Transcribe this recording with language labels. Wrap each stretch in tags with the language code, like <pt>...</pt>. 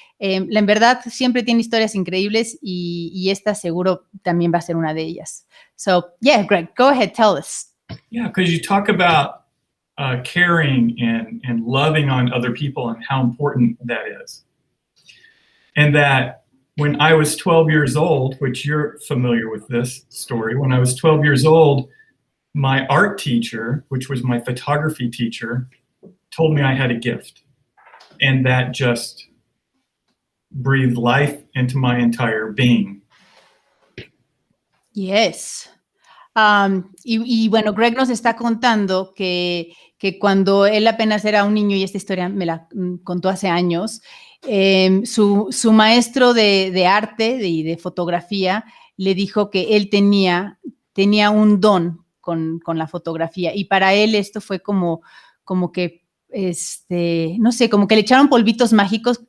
<es>En verdad siempre tiene historias increíbles, y esta seguro también va a ser una de ellas.</es> <en>So, yeah, Greg, go ahead, tell us. Yeah, because you talk about caring and loving on other people and how important that is. And that when I was 12 years old, which you're familiar with this story, when I was 12 years old, my art teacher, which was my photography teacher, told me I had a gift. And that just breathed life into my entire being. Yes.</en> <es>Y bueno, Greg nos está contando que cuando él apenas era un niño, y esta historia me la contó hace años, su maestro de arte y de fotografía le dijo que él tenía un don con la fotografía, y para él esto fue como que no sé, como que le echaron polvitos mágicos.</es>